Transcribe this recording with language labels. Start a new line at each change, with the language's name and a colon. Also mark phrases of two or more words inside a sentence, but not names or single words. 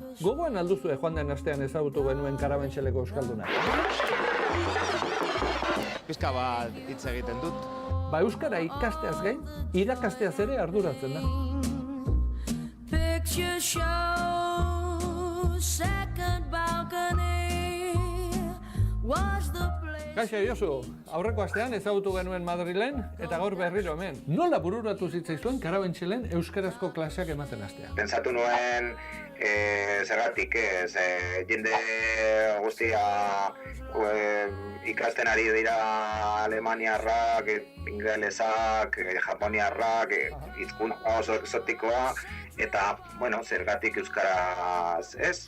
Basque: Gogoan alduzue joan den astean ezagutu genuen Karabentxeleko euskalduna. Pizka bat hitz egiten dut. Ba, euskara ikasteaz gain, irakasteaz ere arduratzen da.
English: Picture show, second balcony was the place.
Basque: Kaixo Josu, aurreko astean ezagutu genuen Madrilen eta gaur berriro hemen. Nola bururatu zitzaizuen Karabentxelen euskarazko klaseak ematen hastea? Pentsatu nuen zergatik ez, jende guztia ikasten ari dira alemaniarrak, ingelesak, japoniarrak, hizkuntza oso exotikoa, eta, bueno, zergatik euskaraz ez?